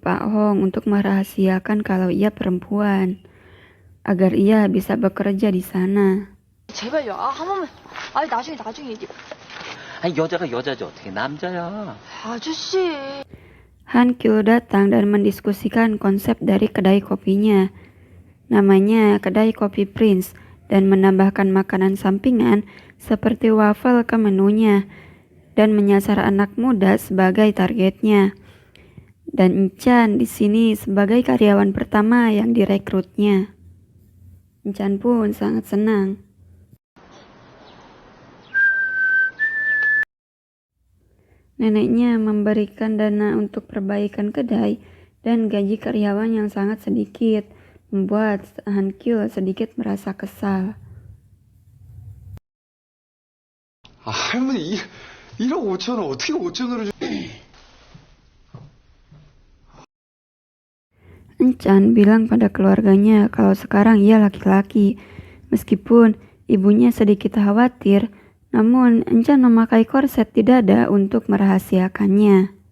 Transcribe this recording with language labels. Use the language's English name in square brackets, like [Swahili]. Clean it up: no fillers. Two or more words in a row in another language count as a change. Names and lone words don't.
[Indonesian] Pak Hong untuk merahasiakan kalau ia perempuan, agar ia bisa bekerja di sana. [Korean] 제발요. 한 번만. 아니 나중에 이제. 아니 여자가 여자지 어떻게 남자야. 아저씨. [Indonesian] Han Kyul datang dan mendiskusikan konsep dari kedai kopinya. Namanya kedai kopi Prince dan menambahkan makanan sampingan seperti waffle ke menunya. dan menyasar anak muda sebagai targetnya. Dan Enchan di sini sebagai karyawan pertama yang direkrutnya. Enchan pun sangat senang. Neneknya memberikan dana untuk perbaikan kedai dan gaji karyawan yang sangat sedikit, membuat Han Kyul sedikit merasa kesal. [Korean] 아, 할머니, 1억 5천을 어떻게 5천으로 줘? [Indonesian] Enchan bilang pada keluarganya kalau sekarang ia laki-laki. Meskipun ibunya sedikit khawatir, namun Enchan memakai korset di dada untuk merahasiakannya.